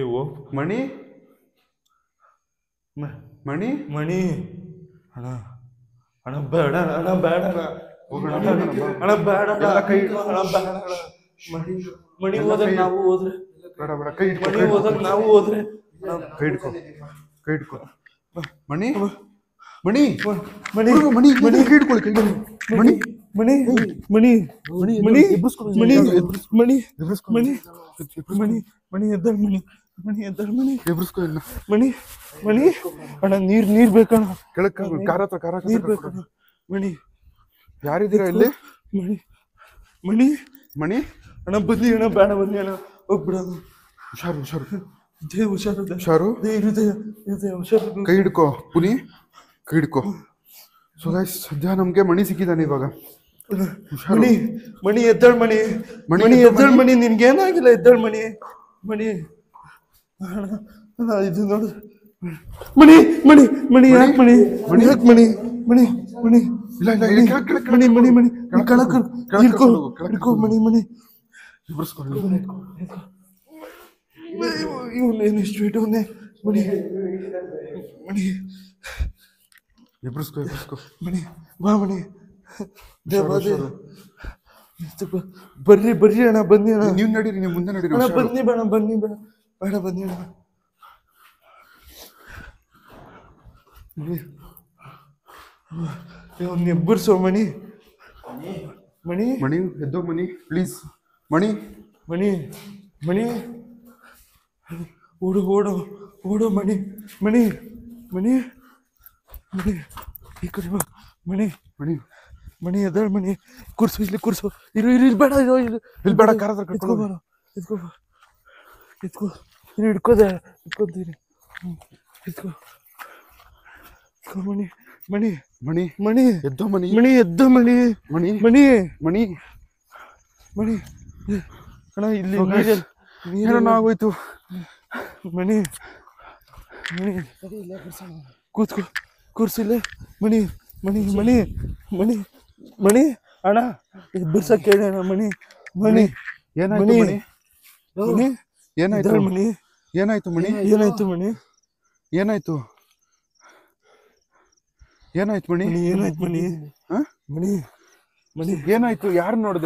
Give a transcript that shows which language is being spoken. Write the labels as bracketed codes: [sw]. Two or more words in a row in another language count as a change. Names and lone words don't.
[kn] ಮಣಿ ಮಣಿ ಮಣಿ ಅಣ್ಣ ಅಣ್ಣ ಬೇಡ ಅಣ್ಣ, ಬೇಡ ಅಣ್ಣ. ಹೋಗೋಣ. ಅಣ್ಣ ಬೇಡ ಎಲ್ಲ ಕೈ ಅಣ್ಣ, ಬೇಡ ಅಣ್ಣ. ಮಣಿ ಹೋದಾಗ ನಾವು ಹೋದ್ರೆ, ಬೇಡ ಬೇಡ ಕೈ ಇಟ್ಕೊ. ಮಣಿ ಹೋದಾಗ ನಾವು ಹೋದ್ರೆ. ಕೈ ಇಟ್ಕೊ ಕೈ ಇಟ್ಕೊ. ಮಣಿ ಮಣಿ ಮಣಿ ಮಣಿ ಮಣಿ ಕೈ ಇಟ್ಕೊಳ್ಳಿ ಕೈ. ಮಣಿ ಮಣಿ ಮಣಿ ಮಣಿ ಮಣಿ ಎಬ್ಬಿಸ್ಕೊಳ್ಳಿ. ಮಣಿ ಮಣಿ ಎಬ್ಬಿಸ್ಕೊಳ್ಳಿ. ಮಣಿ ಮಣಿ ಎದ್ದಳ ಮಣಿ ಮಣಿ ಎದ್ದಳ ಮಣಿ ಎಬ್ಬಿಸ್ಕೊ ಇನ್ನ. ಮಣಿ ಮಣಿ ಅಣ್ಣ ನೀರ್ ಬೇಕಣ್ಣ. ಕೆಳಕ್ ಕಾರ ನೀರ್ ಬೇಕಣ್ಣ. ಮಣಿ ಯಾರಿದ್ದೀರಾ ಇಲ್ಲಿ? ಮಣಿ ಮಣಿ ಮಣಿ ಅಣ್ಣ ಬನ್ನಿ ಅಣ್ಣ, ಬೇಡ ಬನ್ನಿ ಅಣ್ಣ, ಹೋಗ್ಬಿಡ. ಹುಷಾರು ಹುಷಾರು ಹುಷಾರು ಹುಷಾರು. ಹೃದಯ ಹುಷಾರು. ಕೈ ಹಿಡ್ಕೊ ಪುನಿ, ಕೈ ಹಿಡ್ಕೊ. [en] so guys [kn] ಸದ್ಯ ನಮ್ಗೆ ಮಣಿ ಸಿಕ್ಕಿದ್ದಾನೆ ಇವಾಗ. ಮಣಿ ಮಣಿ ಎದ್ದಳ್ ಮಣಿ ಮಣಿ ಎದ್ದಳ್ ಮಣಿ, ನಿನ್ಗೇನಾಗಿಲ್ಲ ಎದ್ದಳ್ ಮಣಿ. ಮಣಿ ಇದು ನೋಡು. ಮಣಿ ಮಣಿ ಮಣಿ ಯಾಕೆ ಮಣಿ ಮಣಿ ಯಾಕೆ ಮಣಿ ಮಣಿ ಮಣಿ ಇಲ್ಲ ಇಲ್ಲ ಮಣಿ ಮಣಿ ಮಣಿ ಕೆಳಕ್ ಹಿಡ್ಕೊ ಹಿಡ್ಕೊ ಮಣಿ ಮಣಿ. ಇವನೇನು ಇಷ್ಟು ಇಟ್ಟವನೇ. ಮಣಿ ಮಣಿ ಎಬ್ರಿಸ್ಕೊ ಎಬ್ರಿಸ್ಕೊ. ಮಣಿ ಬಾ ಮಣಿ. ಬರ್ರಿ ಬರ್ರಿ ಅಣ್ಣ, ಬನ್ನಿ ಅಣ್ಣ. ನೀವು ನಡೀರಿ, ನೀವು ಮುಂದೆ ನಡೀರಿ. ಅಣ್ಣ ಬನ್ನಿ ಬೇಡ, ಬನ್ನಿ ಬೇಡ, ಬೇಡ ಬನ್ನಿ ಅಣ್ಣ. ಅವ್ನು ಎಬ್ಬರ್ಸೋ ಮಣಿ. ಮಣಿ ಮಣಿ ಎದ್ದೋ ಮಣಿ ಪ್ಲೀಸ್. ಮಣಿ ಮಣಿ ಮಣಿ ಓಡು ಓಡು ಓಡು ಮಣಿ ಮಣಿ ಮಣಿ ಮಣಿ ಈ ಕಡೆ ಬಾ ಮಣಿ ಮಣಿ ಮಣಿ ಎದ್ದಾಳ ಮಣಿ. ಕುರ್ಸು ಇಲ್ಲಿ ಕುರ್ಸು. ಇರು ಇರು ಇಲ್ಲಿ ಬೇಡ, ಇದು ಇಲ್ಲಿ ಬೇಡ, ಕಾರ ಹತ್ರ ಎತ್ಕೋ ಬಾರ, ಎತ್ಕೋ ಎತ್ಕೋ. ಇರು ಹಿಡ್ಕೋದೆ, ಇಟ್ಕೊಂತೀನಿ. ಎತ್ಕೋ ಎತ್ಕೋ ಮಣಿ ಮಣಿ ಮಣಿ ಮಣಿ ಎದ್ದೋ ಮಣಿ ಮಣಿ ಎದ್ದ ಮಣಿ ಮಣಿ ಮಣಿ ಮಣಿ ಮಣಿ. ಅಣ್ಣ ಇಲ್ಲಿ ಏನೋ ಆಗೋಯ್ತು. ಮಣಿ ಮಣಿ ಕೂತ್ಕೋ, ಕೂರ್ಸಿಲ್ಲ. ಮಣಿ ಮಣಿ ಮಣಿ ಮಣಿ ಮಣಿ ಅಣ್ಣ ಬಿಡ್ಸಕ್ ಕೇಳಿ ಅಣ್ಣ. ಮಣಿ ಮಣಿ ಏನಾಯ್ತು ಮಣಿ? ಮಣಿ ಏನಾಯ್ತು ಮಣಿ ಏನಾಯ್ತು ಮಣಿ? ಏನಾಯ್ತು ಮಣಿ? ಏನಾಯ್ತು ಏನಾಯ್ತು ಮಣಿ? ಏನಾಯ್ತು ಮಣಿ? ಮಣಿ ಮಣಿ ಏನಾಯ್ತು? ಯಾರು ನೋಡ್ದೆ?